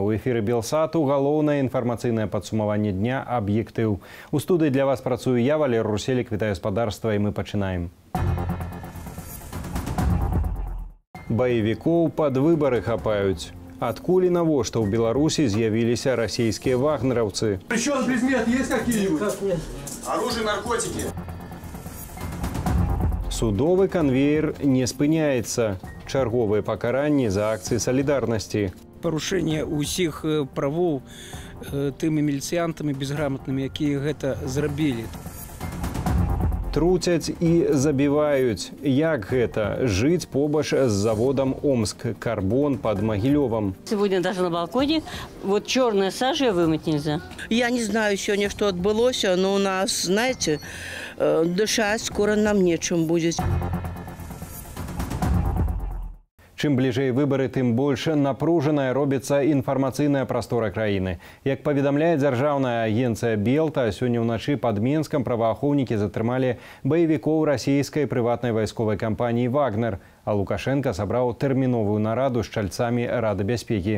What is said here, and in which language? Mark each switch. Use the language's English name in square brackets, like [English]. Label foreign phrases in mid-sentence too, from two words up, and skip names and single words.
[Belarusian] У эфіры Белсату галоўнае інфармацыйнае падсумаванне дня «Аб'ектыў». У студыі для вас працую я, Валер Руселік, вітаю гаспадарства, і мы пачынаем. Баевікоў пад выбары хапаюць. Адкуль і навошта ў Беларусі з'явіліся расійскія вагнераўцы? [Russian] Причём предмет есть какие-нибудь? Оружие, наркотики. [Belarusian] Судовы канвеер не спыняецца. Чарговыя пакаранні за акцыі салідарнасці. Парушэнне ўсіх правоў тымі міліцыянтамі безграмотнымі, якія гэта зрабілі. Труцяць і забіваюць. Як гэта? Жыць побач з заводом Омск. [Russian] Карбон под Могилевом. Сегодня даже на балконе. Вот черная сажа вымыть нельзя. Я не знаю сегодня, что отбылось, но у нас, знаете, дышать скоро нам нечем будет. [Belarusian] Чым бліжэй выбары, тым больш напружаная робіцца інфармацыйная прастора краіны. Як паведамляе дзяржаўная агенцыя Белта, сёння ўначы пад Менскам праваахоўнікі затрымалі баевікоў расійскай прыватнай вайсковай кампаніі «Вагнер», а Лукашенко сабраў тэрміновую нараду з чальцамі Рады бяспекі.